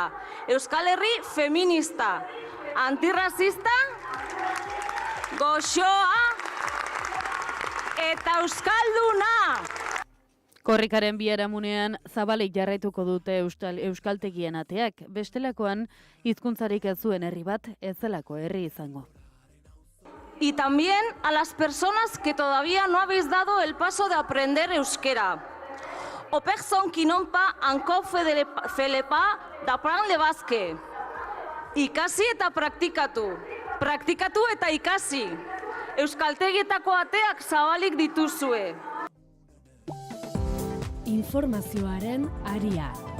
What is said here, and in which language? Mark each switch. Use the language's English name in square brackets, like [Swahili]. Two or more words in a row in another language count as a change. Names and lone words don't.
[Basque] Euskal Herri feminista, antirrazista, goxoa eta euskalduna! Korrikaren biharamunean zabalik jarraituko dute euskaltegien ateak, bestelakoan hizkuntzarik ez zuen herri bat ez zelako herri izango. [Spanish] Y también a las personas que todavía no habéis dado el paso de aprender euskera. Opexon kinompa anko felepa da plan lebazke. [Basque] Ikasi eta praktikatu. Praktikatu eta ikasi. Euskaltegietako ateak zabalik dituzue. Informazioaren aria.